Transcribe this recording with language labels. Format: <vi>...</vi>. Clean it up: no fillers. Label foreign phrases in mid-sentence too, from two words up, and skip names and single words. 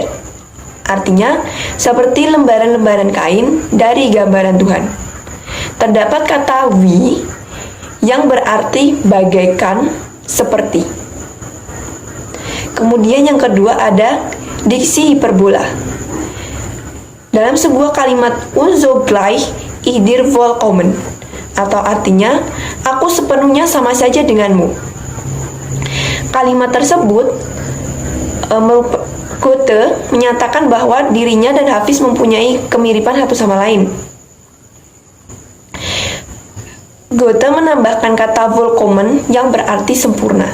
<id>Artinya, seperti lembaran-lembaran kain dari gambaran Tuhan. Terdapat kata wie yang berarti bagaikan, seperti. Kemudian yang kedua ada diksi hiperbola. Dalam sebuah kalimat</id> <de>"so gleich ich dir vollkommen",</de> <id>atau artinya aku sepenuhnya sama saja denganmu. Kalimat tersebut Goethe menyatakan bahwa dirinya dan Hafiz mempunyai kemiripan satu sama lain. Goethe menambahkan kata vollkommen yang berarti sempurna.</id>